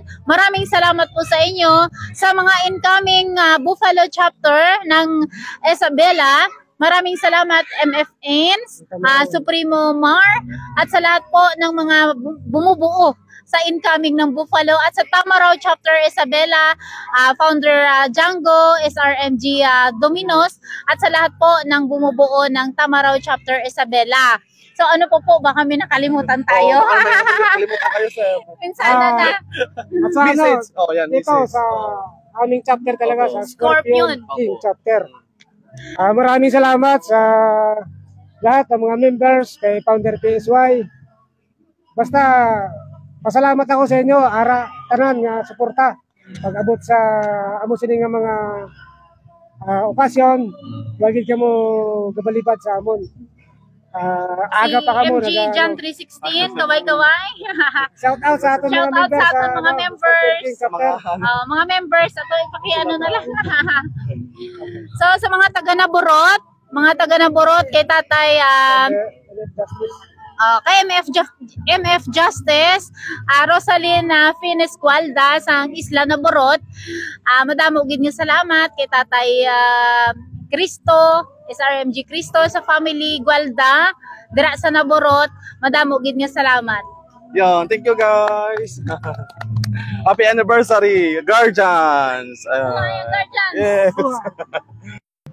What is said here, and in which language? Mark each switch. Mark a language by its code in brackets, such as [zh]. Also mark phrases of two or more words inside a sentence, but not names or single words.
[tl] Maraming salamat po sa inyo. Sa mga incoming Buffalo chapter ng Isabela, maraming salamat MF Ains, Supremo Mar, at sa lahat po ng mga bumubuo sa incoming ng Buffalo at sa Tamaraw chapter Isabela, Founder Django, SRMG Dominos, at sa lahat po ng bumubuo ng Tamaraw chapter Isabela. So ano po baka may nakalimutan tayo. Nakalimutan kayo sa Pinsana na. At sa message. Yan, dito message. sa aming chapter talaga, sa Scorpion. [en] Team chapter. [tl] Maraming salamat sa lahat ng mga members, kay Founder PSY. [hil] Basta pasalamat ako sa inyo, tanan nga suporta pag-abot sa amo sini nga mga okasyon, wagid kamo gabalibad sa amon. Aga pa kamo [tl] MG John 316, kaway-kaway. Shout out sa ating Shout mga out members. sa ating mga members. Mga members, [hil] ato ipakiano na lang. So sa mga taga Naborot, kay Tatay kay MF Justice, Rosalyn Finescualda sa Isla Naborot, madamo gid nga salamat kay Tatay Cristo, SRMG Cristo sa family Gualda dira sa Naborot, madamo gid nga salamat. [tl] Yan, [en] thank you guys. Happy anniversary, Guardians. Guardians. Yes.